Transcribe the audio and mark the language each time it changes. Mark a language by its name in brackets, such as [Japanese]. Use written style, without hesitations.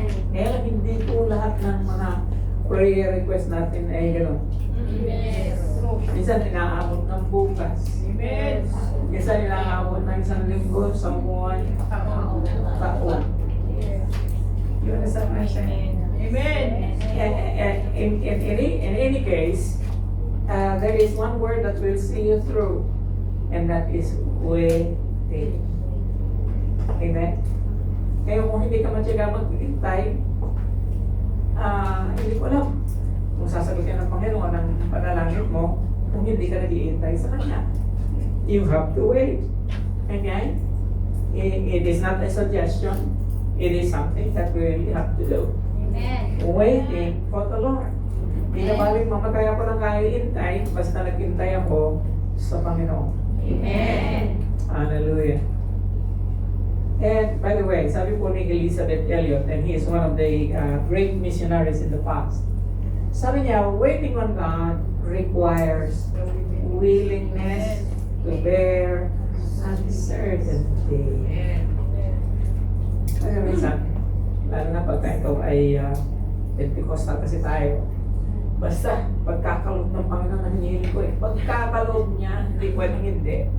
[Filipino] Kaya lang hindi po lahat ng mga prayer request natin ay gano'n. [English] Yes. True. [Filipino] Minsan inaabot ng bukas. [English] Amen. [Filipino] Minsan inaabot ng isang linggo, sa buwan, taon. [English] Yun is what I'm saying. Amen. In any case, there is one word that will see you through, and that is waiting. Amen? [Filipino] Kaya kung hindi ka matyaga maghintay, hindi ko alam kung sasagutin ng Panginoon ang panalangin mo kung hindi ka naghihintay sa Kanya. [English] You have to wait. Okay? It is not a suggestion. It is something that we really have to do. Amen. Waiting for the Lord. [Filipino] Hindi na maling mamatay ako ng kahihintay, basta naghintay ako sa Panginoon. [English] Amen. Hallelujah. And by the way, [Filipino] sabi po ni [English] Elizabeth Elliot, and he is one of the great missionaries in the past. [Filipino] Sabi niya, [English] waiting on God requires willingness to bear uncertainty. [Filipino] Kaya minsan, lalo na pagka ikaw ay Pentecostal kasi tayo, basta pagkakaloob ng Panginoon ang hinihiling ko eh. Pagkakaloob niya, hindi pwedeng hindi.